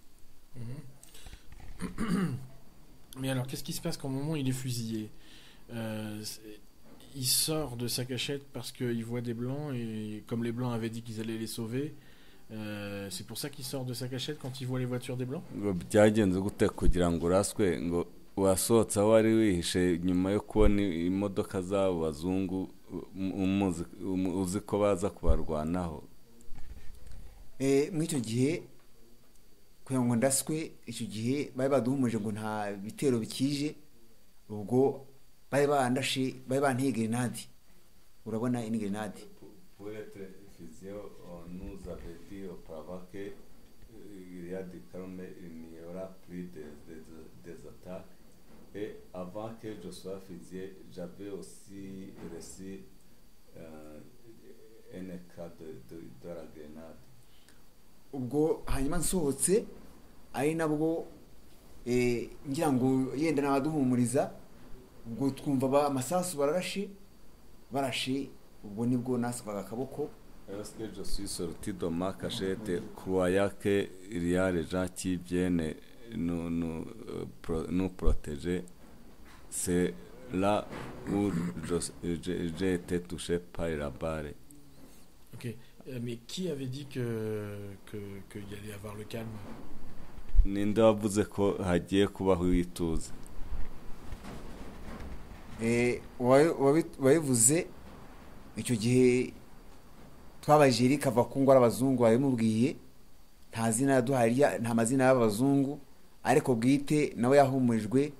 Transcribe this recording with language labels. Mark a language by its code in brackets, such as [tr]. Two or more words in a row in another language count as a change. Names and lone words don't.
[fr] Mais alors, qu'est-ce qui se passe quand au moment où il est fusillé? Il sort de sa cachette parce qu'il voit des blancs, et comme les blancs avaient dit qu'ils allaient les sauver, c'est pour ça qu'il sort de sa cachette quand il voit les voitures des blancs? [rw] Byagenze gute kugira ngo uraswe ngo wasohotse aho wari wihishe nyuma yo kubona imodoka z'abo bazungu uzi ko baza kubarwanaho? Muri icyo gihe kugira ngo ndaswe, icyo gihe bari baduhumuje ngo nta bitero bikije. Ubwo bari bandashe, bari banteye grenade. Urabona ini grenade. [fr] Pour être efficient, on nous avait dit auparavant que il y a des cas où il n'y aura plus des attaques. Et avant que je sois fusillé, j'avais aussi reçu un éclat de la grenade. [rw] Ubwo hanyuma nsohotse ari nabwo ngira ngo yenda nabaduhumuriza, ubwo twumva amasasu barashe. Ubwo nibwo naswaga akaboko. [fr] Lorsque je suis sorti de ma cachette, croyant qu'il y a des gens qui viennent nous protéger, c'est là où j'ai été touché par la balle. Ok. Mais qui avait dit qu'il allait avoir le calme? [rw] Ninde wavuze ko hagiye kubaho ituze? Wabivuze icyo gihe twabajije Eric ava ko ngo ari abazungu, babimubwiye nta zina yaduhaye, nta mazina y'abazungu, ariko bwite nawe yahumurijwe.